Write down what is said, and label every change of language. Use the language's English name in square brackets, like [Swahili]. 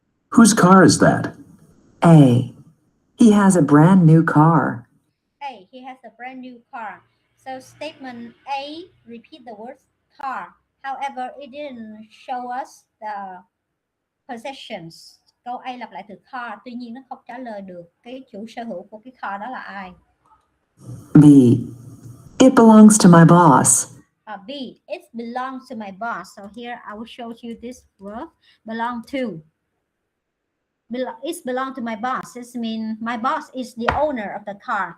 [English] Whose car is that? A. He has a brand new car. A. He has a brand new car. So statement A, repeat the word car. However, it didn't show us the possessions. [Vietnamese] Câu A lặp lại từ car, tuy nhiên nó không trả lời được cái chủ sở hữu của cái car đó là ai. [English] B. It belongs to my boss. B. It belongs to my boss. So here I will show you this word, belong to. It belongs to my boss. This means my boss is the owner of the car.